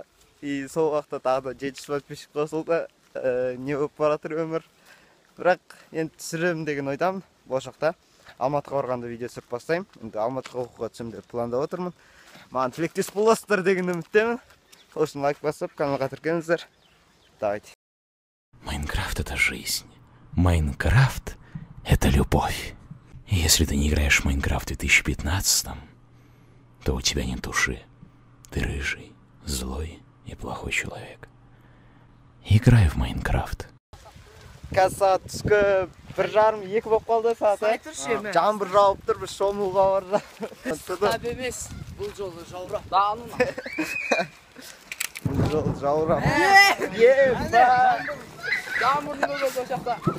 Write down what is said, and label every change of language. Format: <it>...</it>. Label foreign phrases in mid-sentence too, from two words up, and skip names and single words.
<kk>И сол уақытта тағы да 700 подписчик қосылды. Не болып бара жатыр өмір. Бірақ енді түсіремін деген ойдамын. Болашақта Алматыға барғанда видео түсіріп бастаймын. Енді Алматыға оқуға түсем деп пландап отырмын. Маған тілектес боласыздар деген үміттемін. Сол үшін лайк басып, каналға тіркеліңіздер.</kk> <ru>Давайте. Майнкрафт — это жизнь. Майнкрафт — это любовь. И если ты не играешь в Майнкрафт в 2015, то у тебя нет души. Ты рыжий, злой и плохой человек. Играй в Майнкрафт.</ru> <kk>Қазір сағат түскі 1:30-2 болып қалды сағат. Жаңбыр жауып тұр, біз шомылуға бара жатырмыз. Тап емес, бұл жолы жаурап. Дағының. Бұл жолы жаурап. Жаңбырдың өзі ошақта.</kk>